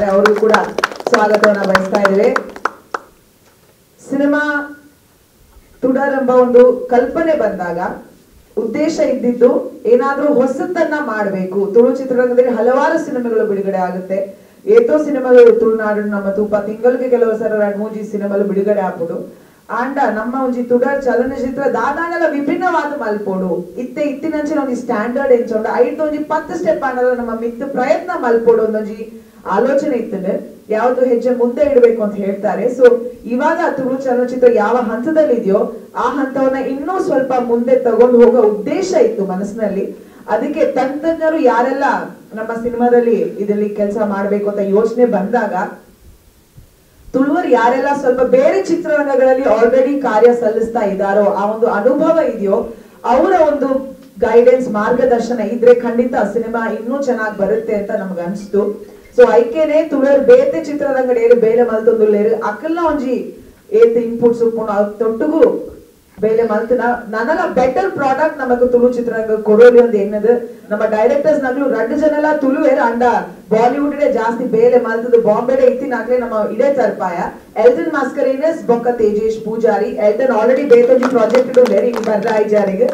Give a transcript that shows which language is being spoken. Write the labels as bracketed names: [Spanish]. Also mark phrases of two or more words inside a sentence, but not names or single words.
[Kannada] ಅವರು ಕೂಡ ಸ್ವಾಗತವನ್ನ ಬಯಸ್ತಾ ಇದ್ದೇವೆ. ಸಿನಿಮಾ ತುಡರ್ ಎಂಬ ಒಂದು ಕಲ್ಪನೆ ಬಂದಾಗ ಉದ್ದೇಶ ಇದ್ದಿದ್ದು ಏನಾದ್ರೂ ಹೊಸತನ್ನ ಮಾಡಬೇಕು. ತುಳು ಚಿತ್ರರಂಗದಲ್ಲಿ ಹಲವಾರು ಸಿನಿಮಾಗಳು ಬಿಡುಗಡೆ ಆಗುತ್ತೆ. ಏತೋ ಸಿನಿಮಾಗಳು ತುಳುನಾಡು ನಮ್ಮ ತೂಪ ತಿಂಗಳಿಗೆ ಕೆಲವು ಸಲ 2-3 ಸಿನಿಮಾಗಳು ಬಿಡುಗಡೆ ಆಗ್ಬೋದು. [Tulu] ಆಂಡ ನಮ್ಮ ಒಂಜಿ ತುಡರ್ ಚಲನಚಿತ್ರ ದಾದಾಂಡಲ ವಿಭಿನ್ನವಾದ ಮಲ್ಪೋಡು ಇತ್ತಿನಂಚಿನ ಒಂಜಿ ಸ್ಟ್ಯಾಂಡರ್ಡ್ ಎಂಚೊಂಡು ಐಟ್ ಒಂಜಿ 10 ಸ್ಟೆಪ್ ಆಂಡಲ ನಮ್ಮ ಮಿತ್ತು ಪ್ರಯತ್ನ ಮಲ್ಪೋಡು ಒಂದೊಂಜಿ ಆಲೋಚನೆ ಇತ್ತದೆ. [Kannada] ಯಾವ್ದು ಹೆಜ್ಜೆ ಮುಂದೆ ಇಡಬೇಕು ಅಂತ ಹೇಳ್ತಾರೆ. ಸೊ ಇವಾಗ ತುಳು ಚಲನಚಿತ್ರ ಯಾವ ಹಂತದಲ್ಲಿ ಇದೆಯೋ ಆ ಹಂತವನ್ನ ಇನ್ನೂ ಸ್ವಲ್ಪ ಮುಂದೆ ತಗೊಂಡು ಹೋಗೋ ಉದ್ದೇಶ ಇತ್ತು ಮನಸ್ಸಿನಲ್ಲಿ. ಅದಕ್ಕೆ ತಂತ್ರಜ್ಞರು ಯಾರೆಲ್ಲ ನಮ್ಮ ಸಿನಿಮಾದಲ್ಲಿ ಇದರಲ್ಲಿ ಕೆಲಸ ಮಾಡ್ಬೇಕು ಅಂತ ಯೋಚನೆ ಬಂದಾಗ ತುಳುವರು ಯಾರೆಲ್ಲ ಸ್ವಲ್ಪ ಬೇರೆ ಚಿತ್ರರಂಗಗಳಲ್ಲಿ ಆಲ್ರೆಡಿ ಕಾರ್ಯ ಸಲ್ಲಿಸ್ತಾ ಇದ್ದಾರೋ, ಆ ಒಂದು ಅನುಭವ ಇದೆಯೋ, ಅವರ ಒಂದು ಗೈಡೆನ್ಸ್ ಮಾರ್ಗದರ್ಶನ ಇದ್ರೆ ಖಂಡಿತ ಸಿನಿಮಾ ಇನ್ನೂ ಚೆನ್ನಾಗಿ ಬರುತ್ತೆ ಅಂತ ನಮ್ಗೆ ಅನ್ಸ್ತು. [Tulu] ಸೊ ಐಕೆನೆ ತುಳುವರು ಬೇತೆ ಚಿತ್ರರಂಗಡೇರು ಬೇಲೆ ಮಲ್ತೊಂದುಲ್ಲೇರು ಅಕಲ್ನ ಒಂಜಿ ಏತ್ ಇನ್ಪುಟ್ಸ್ ಉಪ್ಪುನು ತೊಟ್ಟುಗು ಬೇಲೆ ಮಲ್ತನ ನನಲ [English] better product [Tulu] ನಮಕ್ ತುಳು ಚಿತ್ರರಂಗ ಕೊಡೋಲಿ ಒಂದು ಎನ್ನದು ನಮ್ಮ ಡೈರೆಕ್ಟರ್ಸ್ ನಗಲು 2 ಜನಲ ತುಳುವೇರ ಅಂಡ ಬಾಲಿವುಡ್ ಜಾಸ್ತಿ ಬೇಲೆ ಮಲ್ತದು ಬಾಂಬೆಡೆ ಇತ್ತಿನಾಗ್ಲೇ ನಮ್ಮ ಇಡೇ ತರ್ಪಾಯ ಎಲ್ಟನ್ ಮಾಸ್ಕರೇನಸ್ ಬೊಕ್ಕ ತೇಜೇಶ್ ಪೂಜಾರಿ ಎಲ್ಟನ್ ಆಲ್ರೆಡಿ ಬೇತೊಂಜಿ ಪ್ರಾಜೆಕ್ಟ್ ಉಳ್ಳೇರಿ ಈ ಬರ್ರ ಐಜಾರಿಗೆ